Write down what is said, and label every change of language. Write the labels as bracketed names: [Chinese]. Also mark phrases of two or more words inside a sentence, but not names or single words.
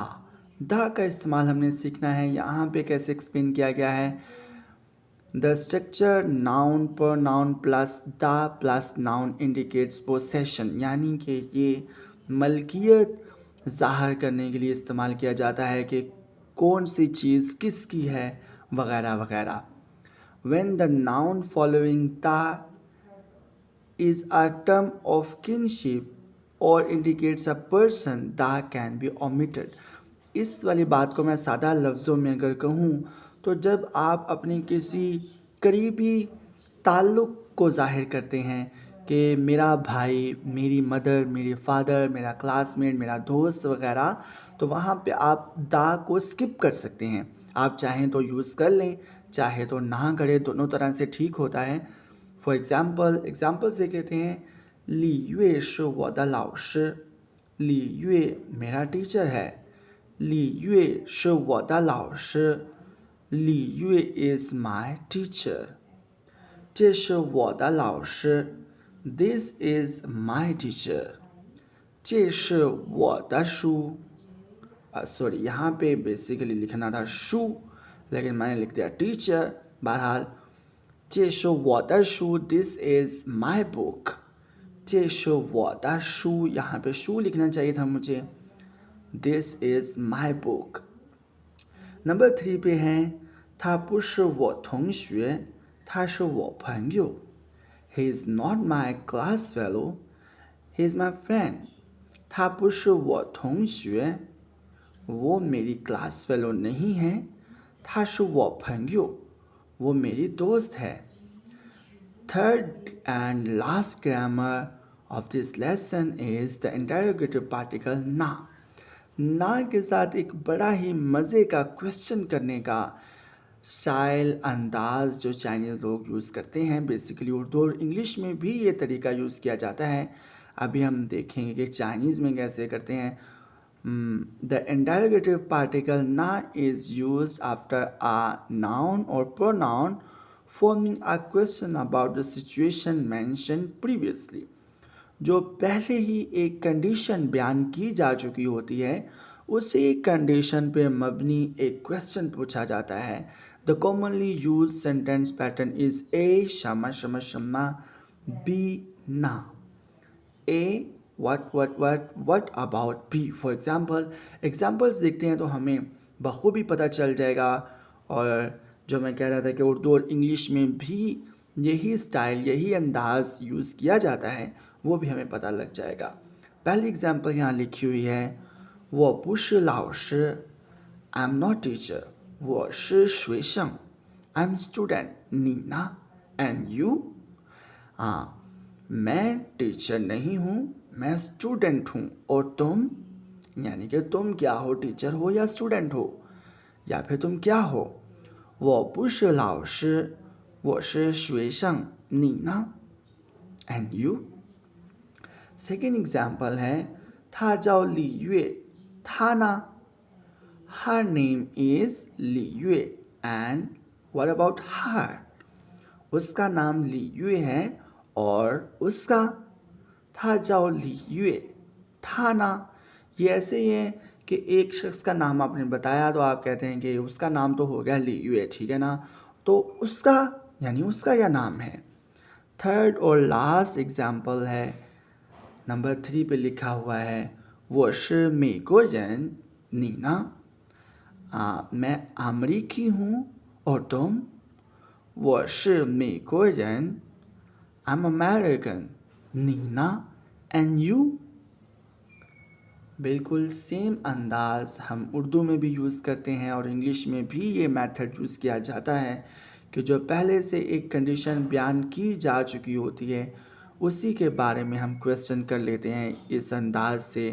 [Urdu] دی کا استعمال ہم نے سیکھنا ہے۔ یہاں پہ کیسے ایکسپلین کیا گیا ہے, [English] the structure noun per noun plus de plus noun indicates possession, [Urdu] یعنی کہ یہ ملکیت ظاہر کرنے کے لیے استعمال کیا جاتا ہے کہ کون سی چیز کس کی ہے وغیرہ وغیرہ. [English] When the noun following the is a term of kinship or indicates a person, the can be omitted. [Urdu] اس والی بات کو میں سادہ لفظوں میں اگر کہوں تو جب آپ اپنے کسی قریبی تعلق کو ظاہر کرتے ہیں کہ میرا بھائی، میری مدر، میرے فادر، میرا کلاس میٹ، میرا دوست وغیرہ، تو وہاں پہ آپ دی کو سکپ کر سکتے ہیں. آپ چاہیں تو یوز کر لیں، چاہے تو نہ کریں، دونوں طرح سے ٹھیک ہوتا ہے. [English] for examples [Urdu] دیکھ لیتے ہیں. [Chinese] 李月是我的老师, [Urdu] لی یوئے میرا ٹیچر ہے. [Chinese] 李月是我的老师, [English] Li Yue is my teacher. [Chinese] 这是我的老师 [English] This is my teacher。 [Chinese] 这是我的书 [Urdu] سوری، یہاں پہ بیسکلی لکھنا تھا شو، لیکن میں نے لکھ دیا ٹیچر. [English] बहरहाल [Chinese] 这是我的书 [English] This is my book। [Chinese] 这是我的书 [Urdu] یہاں پہ شو لکھنا چاہیے تھا مجھے. [English] This is my book। [Urdu] نمبر 3 پہ ہیں [Chinese] 他不是我同学，他是我朋友。 [English] He is not my class fellow, he is my friend。 [Chinese] 他不是我同学， [Urdu] وہ میری کلاس فیلو نہیں ہے, [Chinese] 他是我朋友， [Urdu] وہ میری دوست ہے. [English] Third and last grammar of this lesson is the interrogative particle ना। [Urdu] نا کے ساتھ ایک بڑا ہی مزے کا کویسچن کرنے کا سٹائل انداز جو چائنیز لوگ یوز کرتے ہیں. بیسکلی اردو اور انگلش میں بھی یہ طریقہ یوز کیا جاتا ہے. ابھی ہم دیکھیں گے کہ چائنیز میں کیسے کرتے ہیں. [English] The interrogative particle na is used after a noun or pronoun forming a question about the situation mentioned previously। [Urdu] جو پہلے ہی ایک کنڈیشن بیان کی جا چکی ہوتی ہے، اسی کنڈیشن پہ مبنی ایک کویسچن پوچھا جاتا ہے. [English] the commonly used sentence pattern is A [Chinese] 什么什么什么, B呢. [English] ए what about B। for examples [Urdu] دیکھتے ہیں تو ہمیں بخوبی پتا چل جائے گا. اور جو میں کہہ رہا تھا کہ اردو اور انگلش میں بھی یہی سٹائل یہی انداز یوز کیا جاتا ہے، وہ بھی ہمیں پتا لگ جائے گا. پہلی ایگزامپل یہاں لکھی ہوئی ہے, [Chinese] 我不是老师 [English] I'm not teacher， [Chinese] 我是学生 [English] I'm student， [Chinese] 你呢 [English] and you？ [Urdu] میں ٹیچر نہیں ہوں، میں سٹوڈنٹ ہوں، اور تم، یعنی کہ تم کیا ہو، ٹیچر ہو یا سٹوڈنٹ ہو، یا پھر تم کیا ہو. [Chinese] 我不是老师，我是学生，你呢 [English] and you？ [Urdu] سیکنڈ ایگزامپل ہے, [Chinese] 他叫李月，他呢 [English] her name is 李月 and what about her？ [Urdu] اس کا نام لی یوئے ہے اور اس کا, [Chinese] 他叫李月 [Urdu] تھا نا. یہ ایسے ہی ہے کہ ایک شخص کا نام آپ نے بتایا تو آپ کہتے ہیں کہ اس کا نام تو ہو گیا لی یوئے، ٹھیک ہے نا. تو اس کا یعنی اس کا یہ نام ہے. تھرڈ اور لاسٹ ایگزامپل ہے، نمبر 3 پہ لکھا ہوا ہے, [Chinese] 我是美国人，你呢？ [Urdu] میں امریکی ہوں اور تم? [Chinese] 我是美国人 [English] I'm American， [Chinese] 你呢 [English] and you？ [Urdu] بالکل سیم انداز ہم اردو میں بھی یوز کرتے ہیں اور انگلش میں بھی یہ میتھڈ یوز کیا جاتا ہے کہ جو پہلے سے ایک کنڈیشن بیان کی جا چکی ہوتی ہے، اسی کے بارے میں ہم کویسچن کر لیتے ہیں اس انداز سے.